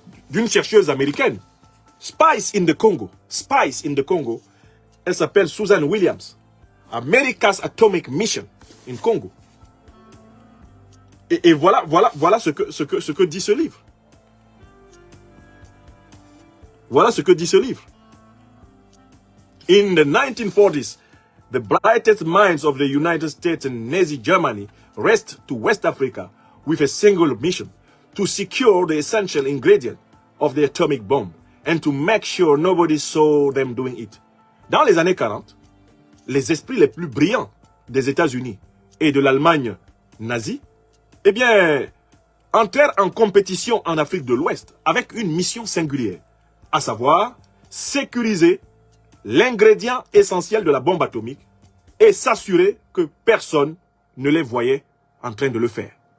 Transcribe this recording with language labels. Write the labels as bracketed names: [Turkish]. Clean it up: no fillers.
[French] D'une chercheuse américaine. [English] Spice in the Congo. Spice in the Congo. [French] Elle s'appelle Susan Williams. [English] America's Atomic Mission in Congo. [French] Et voilà ce que dit ce livre. Voilà ce que dit ce livre. [English] In the 1940s, the brightest minds of the United States and Nazi Germany raced to West Africa with a single mission, to secure the essential ingredient of the atomic bomb and to make sure nobody saw them doing it. [French] Dans les années 40, les esprits les plus brillants des États-Unis et de l'Allemagne nazie, eh bien, entrèrent en compétition en Afrique de l'Ouest avec une mission singulière, à savoir sécuriser l'ingrédient essentiel de la bombe atomique et s'assurer que personne ne les voyait en train de le faire.